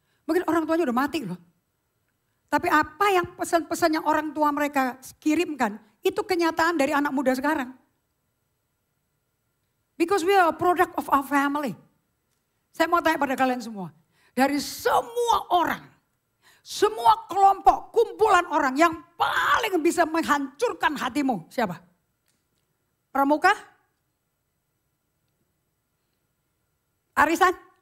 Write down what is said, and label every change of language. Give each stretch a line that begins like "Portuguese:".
Indonesian: Mungkin orang tuanya udah mati loh. Tapi apa yang pesan-pesan yang orang tua mereka kirimkan, itu kenyataan dari anak muda sekarang.
English: Because we are a product of our family.
Indonesian: Saya mau tanya pada kalian semua. Dari semua orang, semua kelompok, kumpulan orang yang paling bisa menghancurkan hatimu, siapa? Pramuka? Arisan?